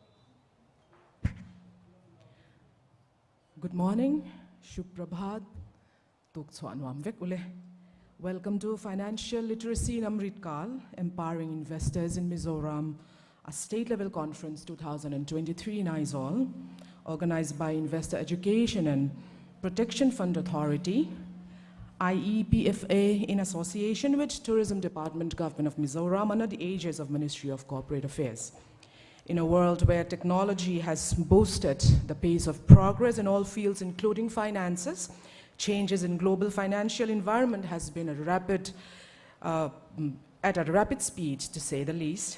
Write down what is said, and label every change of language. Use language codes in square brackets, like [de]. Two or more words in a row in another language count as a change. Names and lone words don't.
[en] Good morning, [hi] शुभ प्रभात, [en] Welcome to Financial Literacy in Amrit Kaal-Empowering Investors in Mizoram, a state-level conference 2023 in AIZAWL, organized by Investor Education and Protection Fund Authority, IEPFA, in association with Tourism Department, Government of Mizoram, under the aegis of Ministry of Corporate Affairs. In a world where technology has boosted the pace of progress in all fields, including finances, changes in global financial environment has been at a rapid speed, to say the least.